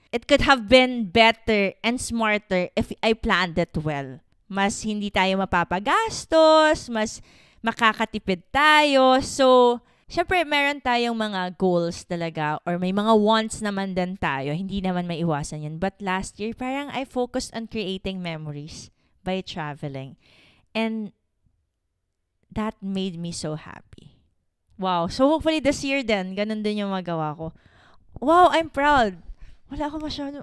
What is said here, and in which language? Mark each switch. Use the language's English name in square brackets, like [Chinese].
[English] It could have been better and smarter if I planned it well. [Filipino] Mas hindi tayo mapapagastos, mas makakatipid tayo. So, syempre, meron tayong mga goals talaga or may mga wants naman din tayo. Hindi naman maiwasan yun. [English] But last year, parang I focused on creating memories by traveling. And that made me so happy. [Filipino] Wow. So, hopefully this year din, ganun din yung magawa ko. [English] Wow, I'm proud. [Filipino] Wala ako masyado.